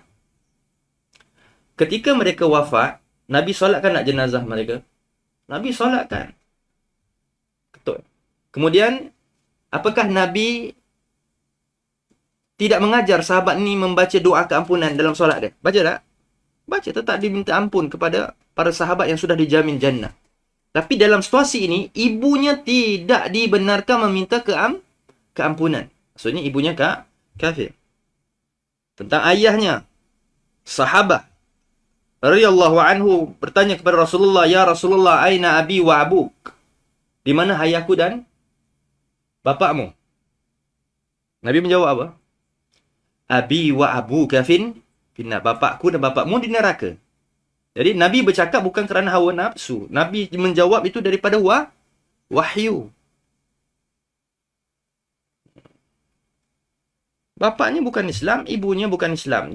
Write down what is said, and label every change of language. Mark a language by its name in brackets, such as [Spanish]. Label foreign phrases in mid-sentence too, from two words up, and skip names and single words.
[Malay] Ketika mereka wafat, Nabi solatkan nak jenazah mereka? Nabi solatkan. Kemudian, apakah Nabi tidak mengajar sahabat ni membaca doa keampunan dalam solat dia. Baca tak? Baca, tetap diminta ampun kepada para sahabat yang sudah dijamin jannah. Tapi dalam situasi ini, ibunya tidak dibenarkan meminta keampunan. Maksudnya ibunya kafir. Tentang ayahnya, sahabat [Arabic] رضي الله عنه [Malay] bertanya kepada Rasulullah, [Arabic] "يا رسول الله, أين أبي وأبوك?" [Malay] Di mana ayahku dan bapakmu? Nabi menjawab apa? [Arabic] أبي وأبوك في النار. [Malay] Bapakku dan bapakmu di neraka. Jadi Nabi bercakap bukan kerana hawa nafsu. Nabi menjawab itu daripada wahyu. Bapaknya bukan Islam, ibunya bukan Islam.